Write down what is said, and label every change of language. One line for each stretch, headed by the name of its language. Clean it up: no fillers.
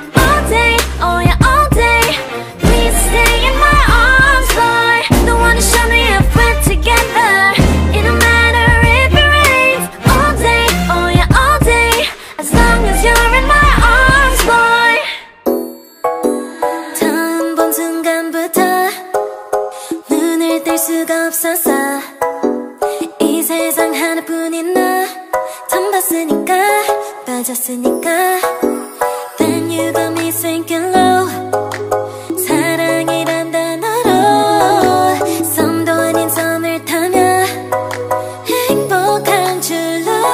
English: All day, oh yeah, all day. Please stay in my arms, boy. The one who showed me if we're together. It don't matter if it rains. All day, oh yeah, all day. As long as you're in my arms, boy.
Korean: 처음 본 순간부터 눈을 뗄 수가 없었어. 이 세상 하나뿐인 너 처음 봤으니까 빠졌으니까.
English: Then you got me sinking low.
Korean: 사랑이란 단어로 섬도 아닌 섬을 타며 행복한 줄로.